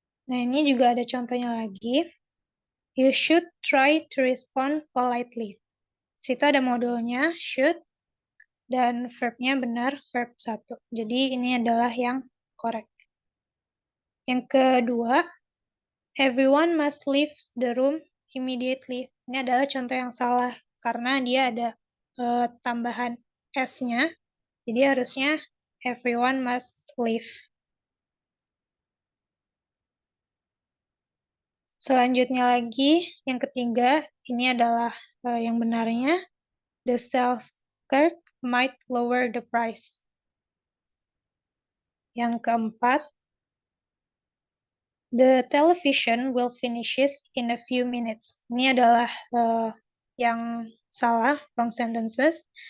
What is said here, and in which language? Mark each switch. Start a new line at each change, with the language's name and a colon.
Indonesian: Nah, ini juga ada contohnya lagi.
English: You should try to respond politely.
Indonesian: Situ ada modulnya, should, dan verbnya benar, verb 1. Jadi ini adalah yang correct.
English: Yang kedua, everyone must leave the room immediately.
Indonesian: Ini adalah contoh yang salah, karena dia ada tambahan s-nya.
English: Jadi harusnya everyone must leave.
Indonesian: Selanjutnya lagi, yang ketiga, ini adalah yang benarnya.
English: The sales clerk might lower the price. Yang keempat, the television will finishes in a few minutes.
Indonesian: Ini adalah yang salah, wrong sentences.